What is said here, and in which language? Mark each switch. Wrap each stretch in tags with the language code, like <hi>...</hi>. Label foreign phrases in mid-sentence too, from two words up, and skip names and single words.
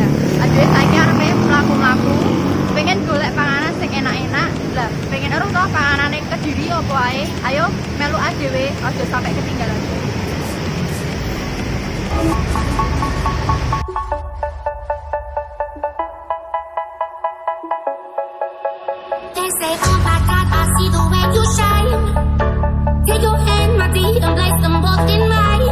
<jv>Adewe saiki arepe mlaku-mlaku, pengen golek panganan sing enak-enak. Lah, pengen ero to panganane Kediri apa ae. Ayo melu adewe, aja sampai ketinggalan.</jv> <en>They say, oh my God, I see the way you shine. Take your hand, my dear, and place them both in mine.</en>